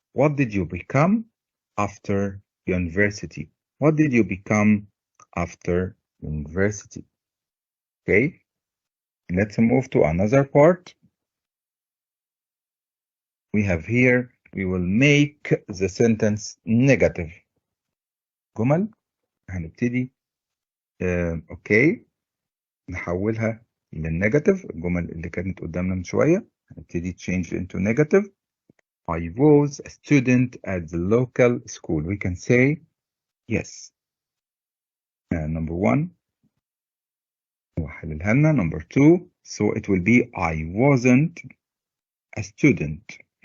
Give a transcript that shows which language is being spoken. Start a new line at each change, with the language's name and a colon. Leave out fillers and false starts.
English: What did you become after university? What did you become after university? Okay, let's move to another part. We have here, we will make the sentence negative.
Arabic: جمل هنبتدي اوكي نحولها للنيجاتيف. الجمل اللي كانت قدامنا من شوية هنبتدي change into negative.
English: I was a student at the local school. We can say yes. Number 1. وحللها لنا. Number 2. So it will be I wasn't a student.